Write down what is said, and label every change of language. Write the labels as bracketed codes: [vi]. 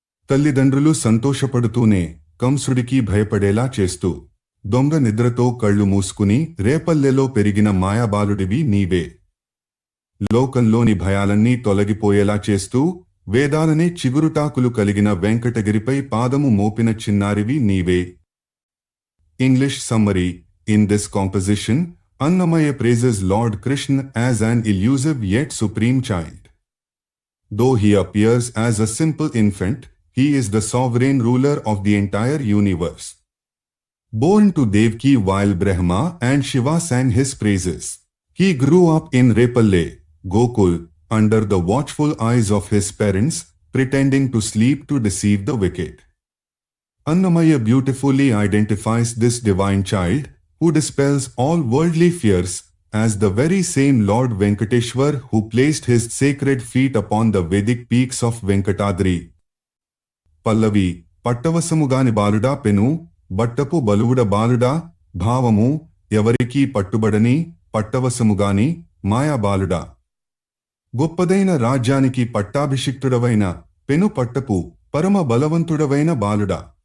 [te] తల్లిదండ్రులు సంతోషపడుతూనే కంసుడికి భయపడేలా చేస్తూ దొంగ నిద్రతో కళ్ళు మూసుకుని రేపల్లెలో పెరిగిన మాయాబాలుడివి నీవే. లోకంలోని భయాలన్నీ తొలగిపోయేలా చేస్తూ వేదాలనే చిగురుటాకులు కలిగిన వెంకటగిరిపై పాదము మోపిన చిన్నారివి నీవే. [en] English summary. In this composition, Annamaya praises Lord Krishna as an elusive yet supreme child. Though he appears as a simple infant, he is the sovereign ruler of the entire universe. Born to Devki while Brahma and Shiva sang his praises. He grew up in Repalle, Gokul, under the watchful eyes of his parents, pretending to sleep to deceive the wicked. Annamaya beautifully identifies this divine child, who dispels all worldly fears, as the very same Lord Venkateshwar who placed his sacred feet upon the Vedic peaks of Venkatadri. [te] Pallavi, పట్టవసముగాని బాలుడా పెను, బట్టపు బలువుడ బాలుడా, భావము, ఎవరికీ పట్టుబడని, పట్టవసముగాని, మాయా బాలుడా. గొప్పదైన రాజ్యానికి పట్టాభిషిక్తుడవైన, పెను పట్టపు, పరమ బలవంతుడవైన బాలుడా.